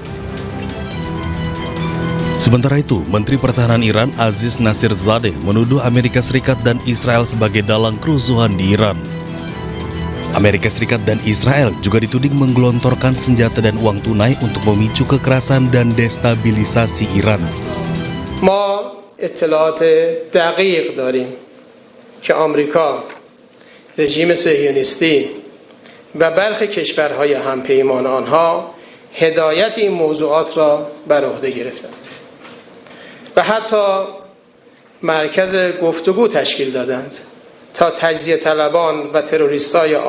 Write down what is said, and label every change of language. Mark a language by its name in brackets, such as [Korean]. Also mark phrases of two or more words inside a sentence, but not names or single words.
[Indonesian] Sementara itu, Menteri Pertahanan Iran Aziz Nasirzadeh menuduh Amerika Serikat dan Israel sebagai dalang kerusuhan di Iran. Amerika Serikat dan Israel juga dituding menggelontorkan senjata dan uang tunai untuk memicu kekerasan dan destabilisasi Iran. [Persian] ما اطلاعات دقیق داریم که آمریکا رژیم صهیونیستی و برخی کشورهای همپیمان آنها هدایت این موضوعات را بر عهده گرفتند و حتی مرکز گفتگو تشکیل دادند تا تجزیه طلبان و تروریستا